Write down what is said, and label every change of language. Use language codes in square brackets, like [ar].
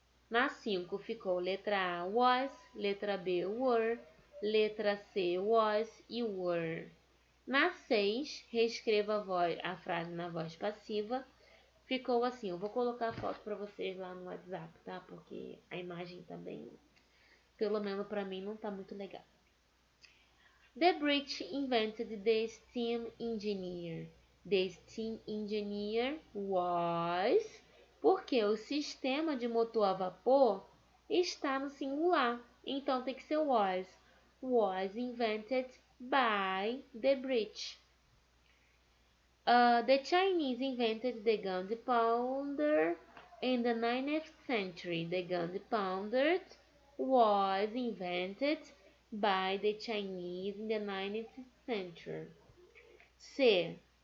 [pt] Na 5 ficou letra A, was, letra B, were, letra C, was e were. Na 6, reescreva a frase na voz passiva. Ficou assim, eu vou colocar a foto para vocês lá no WhatsApp, tá? Porque a imagem também, pelo menos para mim, não tá muito legal. [en] The British invented the steam engineer. The steam engineer was... [pt] Porque o sistema de motor a vapor está no singular, então tem que ser was. [en] Was invented by the British. The Chinese invented the gunpowder in the 19th century. The gunpowder was invented by the Chinese in the 19th century. C.